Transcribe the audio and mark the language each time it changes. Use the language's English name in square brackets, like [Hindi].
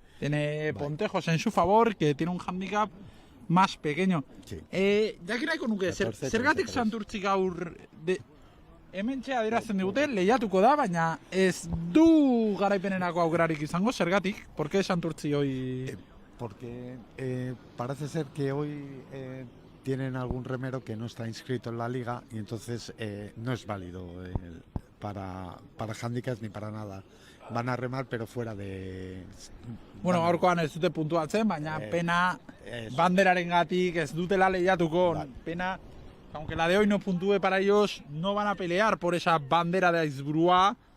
[Spanish] Tiene Pontejos en su favor, que tiene un handicap más pequeño. Sí. [Basque] Jakin nahiko nuke, zergatik Santurtzi gaur hementxe adierazten digute, lehiatuko da, baina ez du garaipenerako aukerarik izango, zergatik? [Spanish] ¿Por qué Santurtzi hoy? Porque parece ser que hoy tienen algún remero que no está inscrito en la liga y entonces no es válido para handicaps ni para nada. Van a remar, pero fuera de... [Basque] Bueno, gaurkoan ez dute puntuatzen, baina pena banderarengatik ez dutela lehiatuko. [Spanish] Pena, aunque la de hoy no puntúe para ellos, no van a pelear por esa bandera de Aizburua.